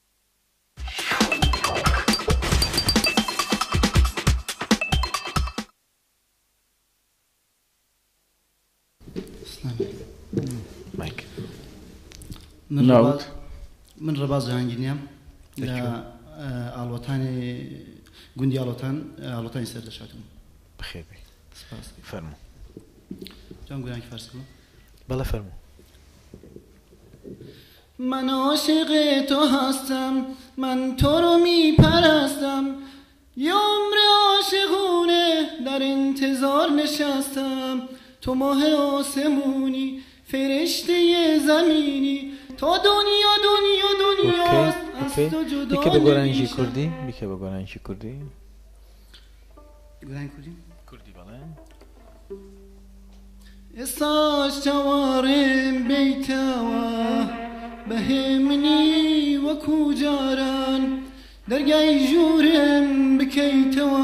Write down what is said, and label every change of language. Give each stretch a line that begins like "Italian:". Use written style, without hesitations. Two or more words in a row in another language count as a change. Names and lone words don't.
Central Kurdish: من ڕەباز جەهانگیریام لە ئاڵۆتانی گوندی ئاڵۆتانی سەردەشاتم بخێبی فەرموو جام گورانکی فارسی بوو بەڵێ فەرموو
Persian: من عاشق تو هستم من تو رو میپرستم یه عمر عاشقونه در انتظار نشستم تو ماه آسمونی فرشته زمینی تو دنیا از تو جدا
Central Kurdish: بیکە بە گۆرانیشی کوردی بیکە بە گۆرانیشی کوردی کوردی بەڵێ ئێستاش چاوەڕێم بیتەوە بەهێمنی وەکو جاران دەرگای ژوورم بکەیتەوە